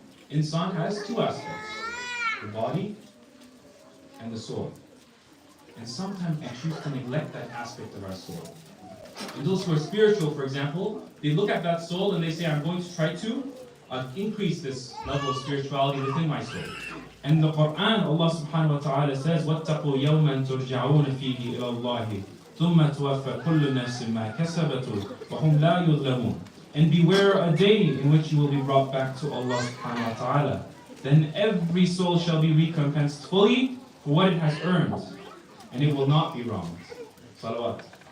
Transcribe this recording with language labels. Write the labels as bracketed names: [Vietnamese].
[English] Insan has two aspects: the body and the soul. And sometimes we choose to neglect that aspect of our soul. And those who are spiritual, for example, they look at that soul and they say, I'm going to try to increase this level of spirituality within my soul. And in the Quran, Allah subhanahu wa ta'ala says, [Arabic] وَاتَّقُوا يَوْمًا تُرْجَعُونَ فِيهِ إِلَى اللَّهِ ثُمَّ تُوَفَّى كُلُّ نَفْسٍ مَا كَسَبَتْ وَهُمْ لَا يُظْلَمُونَ. [English] And beware a day in which you will be brought back to Allah subhanahu wa ta'ala. Then every soul shall be recompensed fully for what it has earned, and it will not be wronged. Salawat.